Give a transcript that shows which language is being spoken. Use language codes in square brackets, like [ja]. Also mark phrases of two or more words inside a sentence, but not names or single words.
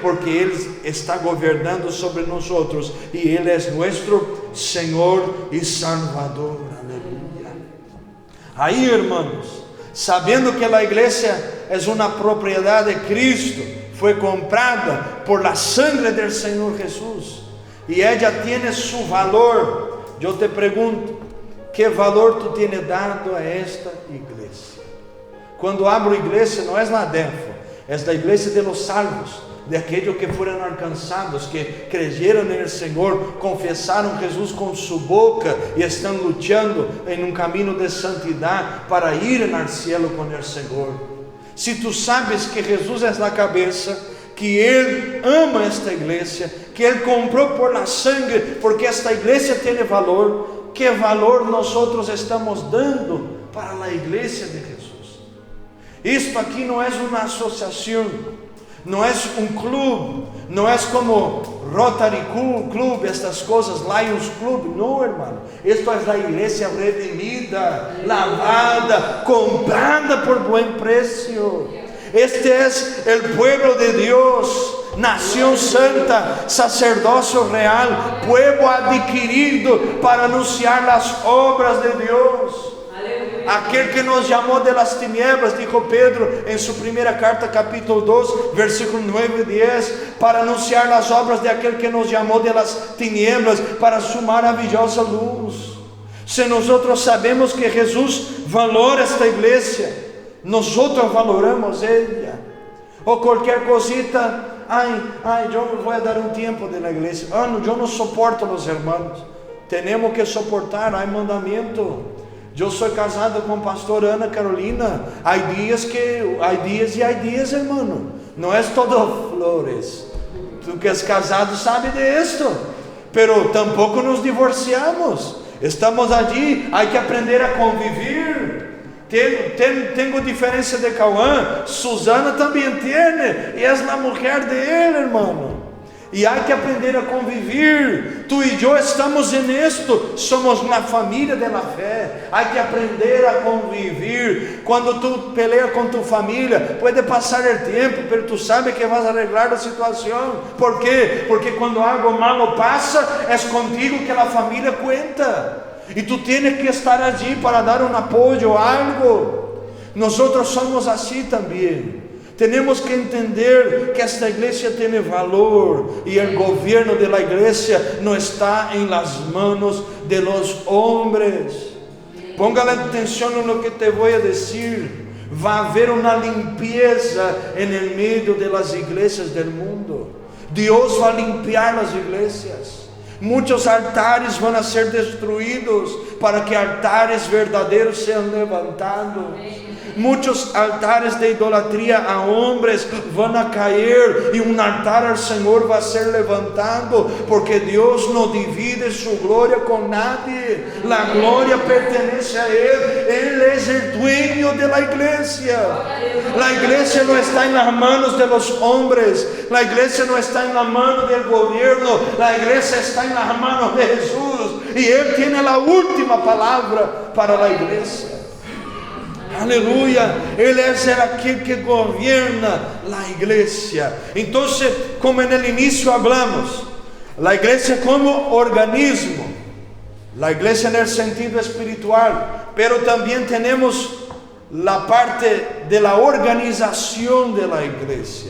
[pt] Porque Ele está governando sobre nós e Ele é nosso Senhor e Salvador. Aleluia. Aí, irmãos, sabendo que a igreja é uma propriedade de Cristo, foi comprada [es] por la sangre del Senhor Jesus, [pt] e ela tem seu valor. Eu te pergunto, que valor tu tienes dado a esta igreja? Quando abro igreja, não é la Defo, é a igreja [es] de los salvos, de aquellos [pt] que foram alcançados, [es] que creyeron en el Senhor, [pt] confessaram Jesus com sua boca e estão lutando em um caminho de santidade para ir [es] al cielo [pt] com [es] el Senhor. [pt] Se tu sabes que Jesus é a cabeça, que Ele ama esta igreja, que Ele comprou [es] por la sangre, [pt] porque esta igreja tem valor, que valor nós estamos dando para a igreja de Jesus? Isto aqui não é uma associação, não é um clube, não é como Rotary Club, estas coisas, Lions Club, não, irmão. Isto é a igreja redimida, lavada, comprada por bom preço. [es] Este es el pueblo de Dios, nación santa, sacerdocio real, pueblo adquirido para anunciar las obras de Dios. Aquel que nos llamó de las tinieblas, dijo Pedro en su primera carta, capítulo 2, versículo 9 y 10, para anunciar las obras de aquel que nos llamó de las tinieblas para su maravillosa luz. Si nosotros sabemos que Jesús valora esta iglesia, nosotros valoramos ella. [pt] Ou qualquer cosita, eu vou dar um tempo [es] de la [pt] igreja. Eu não suporto os irmãos. Temos que suportar, há mandamento. Eu sou casado com a pastora Ana Carolina. Há dias, irmão. Não é todo flores. Tu que és casado sabe [es] de esto. Pero [pt] tampouco nos divorciamos. [es] Estamos allí, [pt] há que aprender a conviver. Tenho diferença de Cauã, Susana também tem, e és a mulher dele, irmão. E há que aprender a conviver. Tu e eu estamos nisto, somos uma família da fé. Há que aprender a conviver. Quando tu peleas com tu família, pode passar o tempo, mas tu sabes que [es] vas a arreglar [pt] a situação. Por quê? Porque quando [es] algo malo [pt] passa, é contigo que a família cuenta. E tu tienes que estar allí para dar um apoio, algo. Nós somos assim também. Temos que entender que esta igreja tem valor e o governo da igreja não está em [es] las manos de los hombres. [pt] Ponga atenção no que te vou a dizer. Vai haver uma [es] limpieza en [pt] meio [es] de las [pt] igrejas [es] del mundo. [pt] Deus vai limpiar as igrejas. Muitos altares vão a ser destruídos para que altares verdadeiros sejam levantados. Muitos altares de idolatria a homens vão a cair e um altar ao Senhor vai ser levantado, porque Deus não divide sua glória com nadie. A glória pertence a Ele. Ele é o [es] dueño de la [pt] igreja. A igreja não está em [es] las manos de los hombres. [pt] A igreja não está em [es] las manos del gobierno. [pt] A igreja está em [es] las manos de Jesus. y Él tiene la última palabra para la iglesia. Aleluya, Él es aquel que gobierna la iglesia. Entonces, como en el inicio hablamos, la iglesia como organismo, la iglesia en el sentido espiritual, pero también tenemos la parte de la organización de la iglesia.